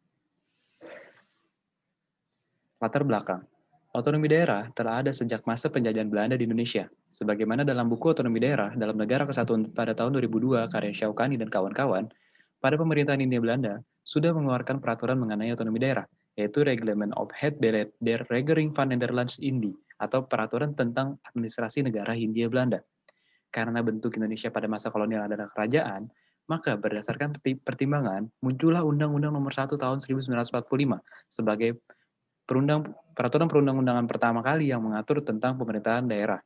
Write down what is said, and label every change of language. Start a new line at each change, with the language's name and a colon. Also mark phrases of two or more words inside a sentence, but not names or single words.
Indonesian: Latar belakang. Otonomi daerah telah ada sejak masa penjajahan Belanda di Indonesia. Sebagaimana dalam buku Otonomi Daerah dalam Negara Kesatuan pada tahun 2002 karya Syaukani dan kawan-kawan, pada pemerintahan Hindia Belanda sudah mengeluarkan peraturan mengenai otonomi daerah, yaitu Reglement of Het Beleid der Regering van Nederlands Indie, atau peraturan tentang administrasi negara Hindia Belanda. Karena bentuk Indonesia pada masa kolonial adalah kerajaan, maka berdasarkan pertimbangan, muncullah Undang-Undang Nomor 1 Tahun 1945 sebagai peraturan perundang-undangan pertama kali yang mengatur tentang pemerintahan daerah.